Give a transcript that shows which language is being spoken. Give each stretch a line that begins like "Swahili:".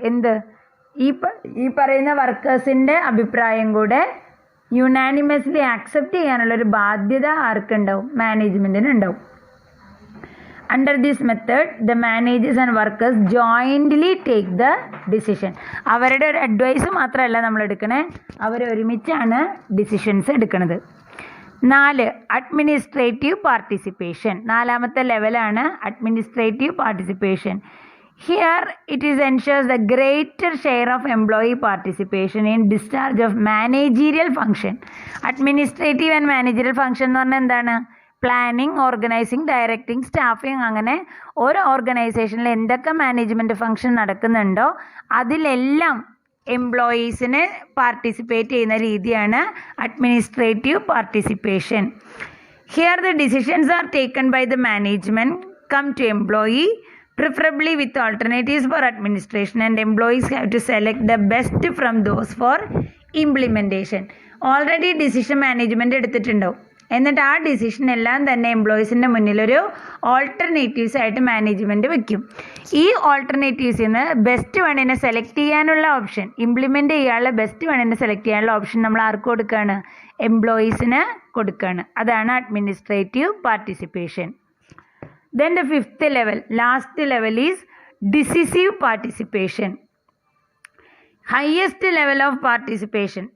Malayalam: എന്ത്, ഈ പറയുന്ന വർക്കേഴ്സിൻ്റെ അഭിപ്രായം കൂടെ യുനാനിമസ്ലി ആക്സെപ്റ്റ് ചെയ്യാനുള്ളൊരു ബാധ്യത ആർക്കുണ്ടാവും, മാനേജ്മെൻറ്റിന് ഉണ്ടാവും.
English: Under this method, the managers and workers jointly take the decision.
Malayalam: അവരുടെ ഒരു അഡ്വൈസ് മാത്രമല്ല നമ്മൾ എടുക്കണേ, അവർ ഒരുമിച്ചാണ് ഡിസിഷൻസ് എടുക്കുന്നത്. 4, അഡ്മിനിസ്ട്രേറ്റീവ് പാർട്ടിസിപ്പേഷൻ. നാലാമത്തെ ലെവലാണ് administrative participation.
English: Here it is ensures the greater share of employee participation in discharge of managerial function.
Malayalam: Administrative and managerial function എന്ന് പറഞ്ഞാൽ എന്താണ്, പ്ലാനിങ്, ഓർഗനൈസിങ്, ഡയറക്റ്റിംഗ്, സ്റ്റാഫിങ്, അങ്ങനെ ഓരോ ഓർഗനൈസേഷനിൽ എന്തൊക്കെ മാനേജ്മെൻറ്റ് ഫംഗ്ഷൻ നടക്കുന്നുണ്ടോ അതിലെല്ലാം എംപ്ലോയീസിനെ പാർട്ടിസിപ്പേറ്റ് ചെയ്യുന്ന രീതിയാണ് administrative participation.
English: Here the decisions are taken by the management come to employee, preferably with alternatives for administration, and employees have to select the best from those for implementation.
Malayalam: Already decision management എടുത്തിട്ടുണ്ടാവും. എന്നിട്ട് ആ decision എല്ലാം തന്നെ എംപ്ലോയീസിൻ്റെ മുന്നിലൊരു alternatives ആയിട്ട് management വയ്ക്കും. ഈ ഓൾട്ടർനേറ്റീവ്സിൽ നിന്ന് best വണ്ണിനെ select ചെയ്യാനുള്ള option, implement ചെയ്യാനുള്ള ബെസ്റ്റ് വണ്ണിനെ സെലക്ട് ചെയ്യാനുള്ള ഓപ്ഷൻ നമ്മൾ ആർക്ക് കൊടുക്കുകയാണ്, എംപ്ലോയീസിന് കൊടുക്കുകയാണ്. അതാണ് administrative participation.
English: Then the 5th level, last level is decisive participation. Highest level of participation.